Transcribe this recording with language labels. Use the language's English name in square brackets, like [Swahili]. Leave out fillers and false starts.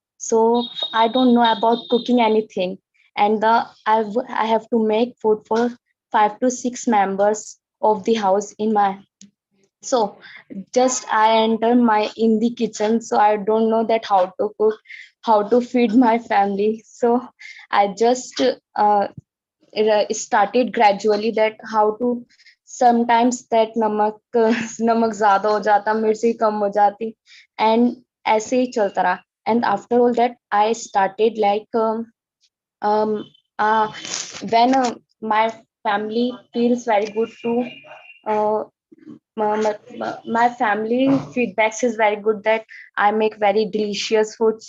[English] So I don't know about cooking anything. And I have to make food for 5 to 6 members of the house in my. So just I enter in the kitchen. So I don't know that how to cook, how to feed my family. So I just started gradually that how to. Sometimes that [Hindi] नमक ज़्यादा हो जाता, मिर्ची कम हो जाती, and ऐसे ही चलता रहा. [English] And after all that, I started like when my family feels very good to my family feedbacks is very good that I make very delicious food.